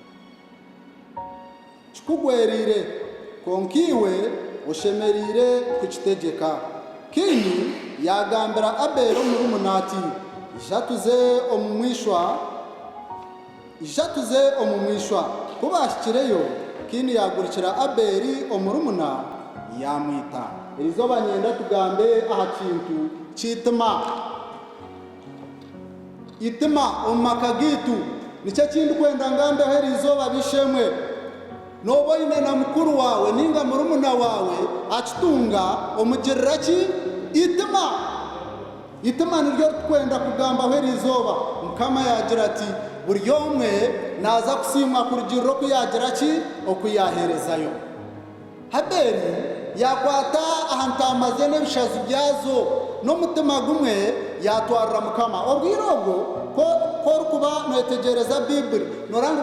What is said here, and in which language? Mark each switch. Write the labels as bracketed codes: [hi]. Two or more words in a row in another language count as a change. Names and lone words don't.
[nyn] kikugweriire konka iwe oshemereire kukitegeka Kini yagambira Aberi omurumuna ati ija tuze omu mwishwa kubashikireyo Kini yagurikira Aberi omurumuna yamwita erizooba nyenda tugambe aha kintu itima omu maka gitu nikyo kindi kwenda ngambeho erizooba bishemwe noba oine na mukuru wawe ninga murumuna wawe akitunga omugirira ki itima niryo tukwenda kugambaho erizooba Mukama yagira ati buri omwe naza kusiimwa kurugirira oku yagira ki okuyaherezayo Aberi yakwata aha ntaama ze n'ebishazi byazo n'omutima gumwe yatwarira Mukama obwire obwo korikuba noyetegereza Bibuli noranga